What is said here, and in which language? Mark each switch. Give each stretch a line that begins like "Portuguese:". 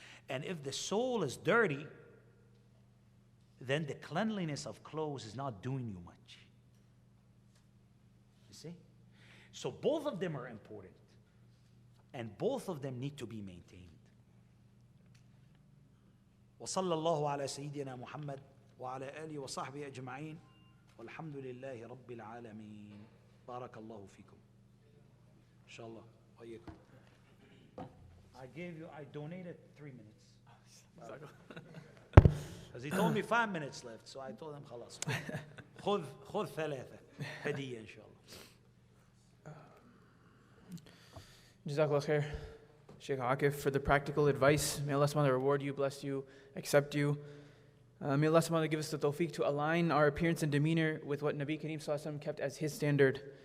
English: And if the soul is dirty, then the cleanliness of clothes is not doing you much. You see? So both of them are important. And both of them need to be maintained.
Arabic: وصلى الله على سيدنا محمد وعلى آله وصحبه أجمعين والحمد لله رب العالمين بارك الله فيكم إن شاء الله وإياكم.
English: I donated 3 minutes. Because he told me 5 minutes left, so I told him خلاص.
Arabic: خذ 3 هدية إن شاء الله.
English: Jazakullahu Khair, Sheikh Akif, for the practical advice. May Allah subhanahu wa ta'ala reward you, bless you, accept you. May Allah subhanahu wa ta'ala give us the tawfiq to align our appearance and demeanor with what Nabi Kareem sallallahu alaihi wasallam kept as his standard.